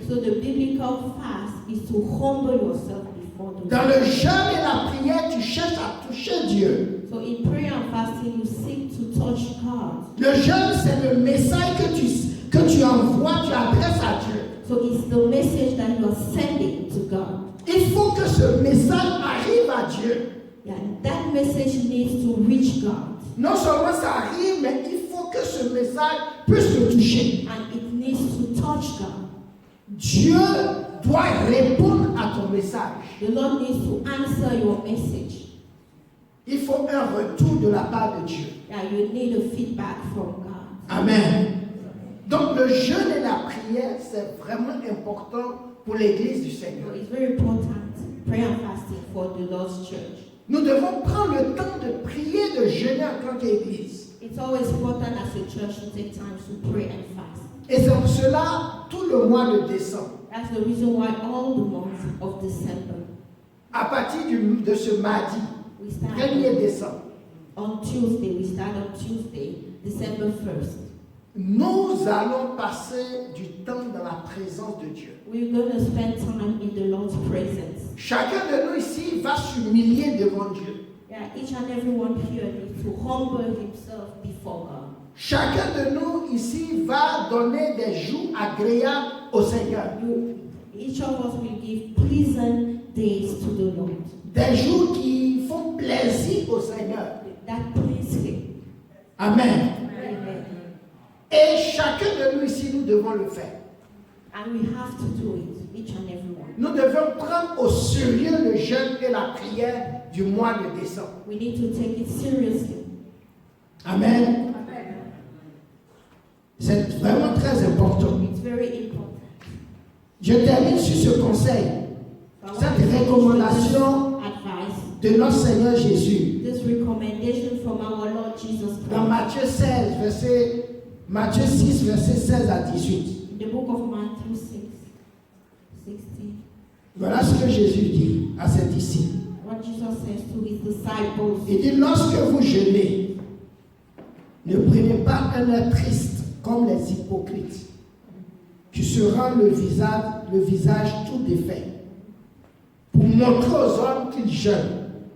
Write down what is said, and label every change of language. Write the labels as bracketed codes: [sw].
[en] So the biblical fast is to humble yourself before the [fr] Dans [en] Lord. [fr] le jeûne et la prière, tu cherches à toucher Dieu. [en] So in prayer and fasting, you seek to touch God. [fr] Le jeûne, c'est le message que tu envoies, tu adresses à Dieu. [en] So it's the message that you are sending to God. [fr] Il faut que ce message arrive à Dieu. [en] Yeah, that message needs to reach God. [fr] Non seulement ça arrive, mais il faut que ce message puisse le toucher. [en] And it needs to touch God. [fr] Dieu doit répondre à ton message. [en] The Lord needs to answer your message. [fr] Il faut un retour de la part de Dieu. [en] Yeah, you need a feedback from God. Amen. [fr] Donc le jeûne et la prière, c'est vraiment important pour l'Église du [en] So [fr] Seigneur. [en] it's very important, prayer and fasting for the Lord's church. [fr] Nous devons prendre le temps de prier, de jeûner en tant qu'Église. [en] It's always important as a church to take time to pray and fast. [fr] Et c'est pour cela, tout le mois de décembre, [en] That's the reason why all the month of December, [fr] à partir de ce mardi, [en] we start [fr] 1er décembre, [en] on Tuesday, we start on Tuesday, December 1st. [fr] nous allons passer du temps dans la présence de Dieu. [en] We're going to spend time in the Lord's presence. [fr] Chacun de nous ici va s'humilier devant Dieu. [en] Yeah, each and everyone here needs to humble himself before God. [fr] Chacun de nous ici va donner des jours agréables au Seigneur. [en] Each of us will give pleasant days to the Lord. [fr] Des jours qui font plaisir au Seigneur. [en] That please Him. Amen. Amen. [fr] Et chacun de nous ici, nous devons le faire. [en] And we have to do it, each and every one. [fr] Nous devons prendre au sérieux le jeûne et la prière du mois de décembre. [en] We need to take it seriously. Amen. [fr] C'est vraiment très important. [en] It's very important. [fr] Je termine sur ce conseil, cette recommandation [en] Advice. [fr] de notre Seigneur Jésus. [en] This recommendation from our Lord Jesus [fr] Dans Christ. Matthieu 6, verset 16 à 18. [en] In the book of Matthew 6, 16. [fr] Voilà ce que Jésus dit à ses disciples. [en] What Jesus says to his disciples. [fr] Il dit, lorsque vous jeûnez, Ne prenez pas un air triste comme les hypocrites, qui se rendent le visage tout défait, pour montrer aux hommes qu'ils jeûnent.